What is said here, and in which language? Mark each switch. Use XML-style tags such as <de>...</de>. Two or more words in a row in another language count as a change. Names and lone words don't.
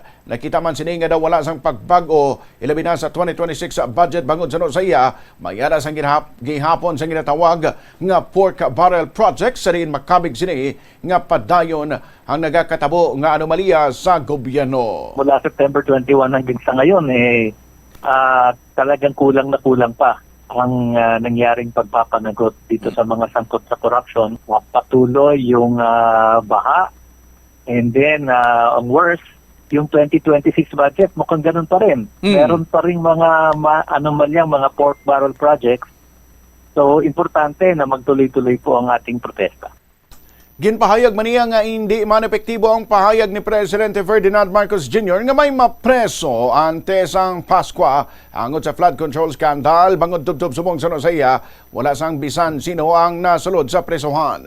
<hil>Nakita man sini nga daw wala sang pagbago ilabi na sa 2026 budget bangod sa iya mayara sang gihapon sang ginatawag nga</hil> <en>pork barrel project</en> <hil>sa rin makabig sini nga padayon ang nagakatabo nga anomalya sa gobyerno.</hil> <tl>Mula September 21 hanggang sa ngayon talagang kulang na kulang pa ang nangyaring pagpapanagot dito sa mga sangkot sa corruption. Patuloy yung baha,</tl> <en>and then</en> <tl>ang worst, yung 2026 budget mukhang ganun pa rin. Meron pa rin mga anomalyang mga</tl> <en>pork barrel projects.</en> <tl>So importante na magtuloy-tuloy po ang ating protesta.</tl> <hil>Ginpahayag man niya nga hindi man epektibo ang pahayag ni Presidente Ferdinand Marcos Jr. nga may mapreso antes ang Paskwa angot sa</hil> <en>flood control scandal</en> <hil>bangod tubtob subong sa iya wala sang bisan sino ang nasulod sa presohan.</hil>